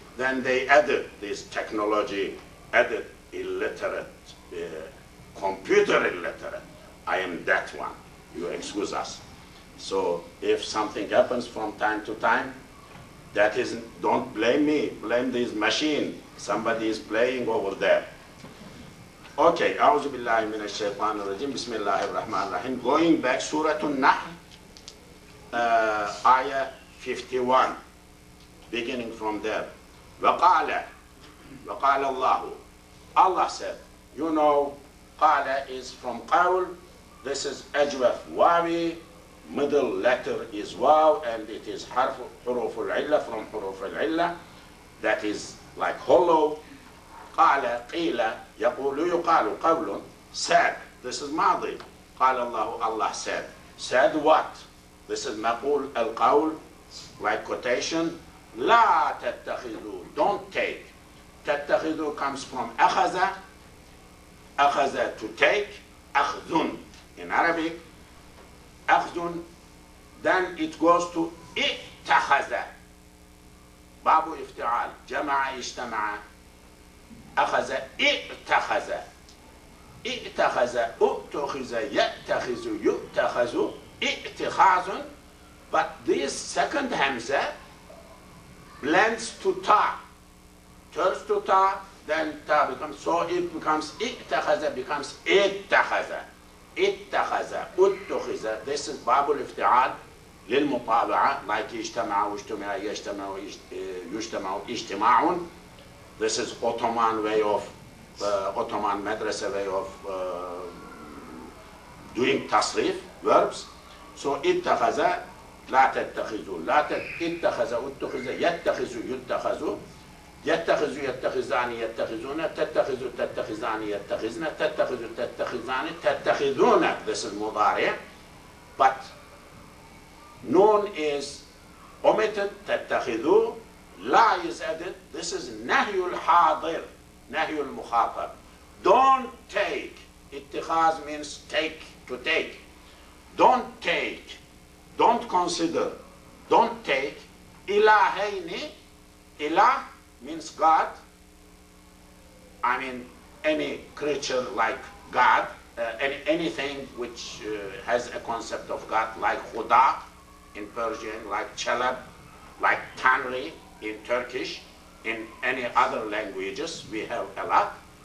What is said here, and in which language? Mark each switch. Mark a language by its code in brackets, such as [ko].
[en] Then they added this technology, added illiterate, computer illiterate. I am that one. You excuse us. So if something happens from time to time, that is, don't blame me, blame this machine. Somebody is playing over there. [ar] Okay, أعوذ بالله من الشيطان الرجيم بسم الله الرحمن الرحيم. [en] Going back, Surah an-Nahl, ayah 51, beginning from there. [ar] وقال الله. [en] Allah said, you know, قال is from qawl. This is ajwaf wawi. Middle letter is waw, and it is حرف al-illa from حروف al-illa. That is like hollow. [ar] قال قيل يقول يقال قول said. [en] This is ماضي. [ar] قال الله, [en] Allah said. Said what? This is [ar] مقول القول, [en] like quotation. [ar] لا تتخذوا, [en] don't take. [ar] تتخذوا [en] comes from [ar] أخذ. أخذ [en] to take. أخذ in Arabic. [ar] أخذ, [en] then it goes to [ar] اتخذ. باب افتعال, جمع اجتمع. أخذ اتخذ. اتخذ اتخذ يتخذ يتخذ اتخاذ. [en] But this second hamza blends to ta, turns to ta, then ta becomes, so it becomes [ar] اتخذ, [en] becomes اتخذ. [ar] اتخذ اتخذ. [en] This is [ar] باب الافتعال للمطابعة, like اجتمع واجتمع يجتمع يجتمع اجتماع. [en] This is Ottoman way of, Ottoman madrasa way of doing tasrif, verbs. [ar] So اتخذ لا تتخذوا, لا اتخذ اتخذ يتخذ يتخذ يتخذ يتخذان يتخذون تتخذ تتخذان يتخذن تتخذ تتخذان تتخذون. [en] This is مضارع, but noon is omitted. [ar] تتخذوا. [en] La is added. This is [ar] نهي الحاضر, نهي المخاطب. [en] Don't take. [ar] اتخاذ [en] means take, to take. Don't take, don't consider, don't take. [ar] إلهين, [en] ilah means God. I mean any creature like God, anything which has a concept of God, like Khuda in Persian, like Chalab, like Tanri in Turkish, in any other languages we have a lot.